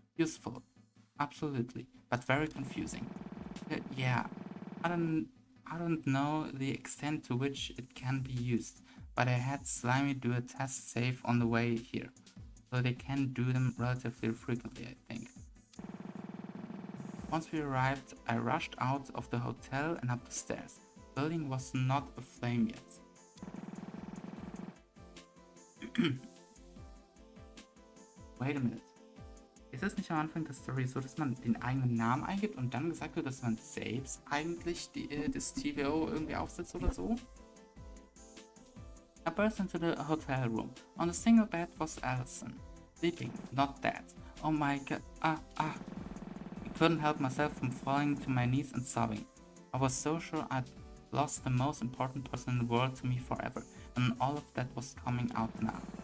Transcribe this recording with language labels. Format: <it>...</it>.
<en>Useful, absolutely, but very confusing. Yeah, I don't know the extent to which it can be used, but I had Slimy do a test save on the way here, so they can do them relatively frequently, I think. Once we arrived, I rushed out of the hotel and up the stairs. The building was not aflame yet. Wait a minute.</en> <de>Ist es nicht am Anfang der Story so, dass man den eigenen Namen eingibt und dann gesagt wird, dass man selbst eigentlich das TVO irgendwie aufsetzt oder so?</de> <en>I burst into the hotel room. On the single bed was Allison. Sleeping, not dead. Oh my god, I couldn't help myself from falling to my knees and sobbing. I was so sure I'd lost the most important person in the world to me forever, and all of that was coming out now.</en>